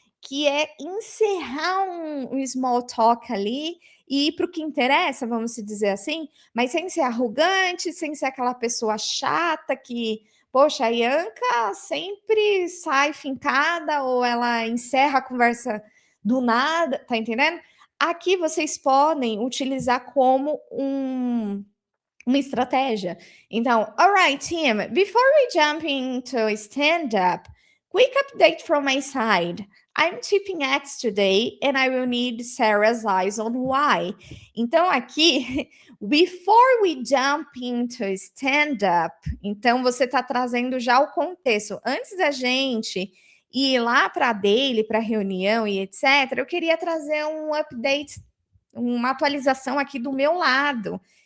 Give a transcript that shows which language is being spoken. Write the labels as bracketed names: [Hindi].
[Portuguese] que é encerrar um small talk ali e ir para o que interessa, vamos dizer assim, mas sem ser arrogante, sem ser aquela pessoa chata que, poxa, a Ianca sempre sai fincada ou ela encerra a conversa do nada, tá entendendo? Aqui vocês podem utilizar como uma estratégia. [English] Então, alright, team, before we jump into stand-up, quick update from my side. I'm tipping X today and I will need Sarah's eyes on why. [Portuguese] Então, aqui, [English] before we jump into stand-up, [Portuguese] então você está trazendo já o contexto. Antes da gente ir lá para a daily, para a reunião e etc., eu queria trazer um update, uma atualização aqui do meu lado.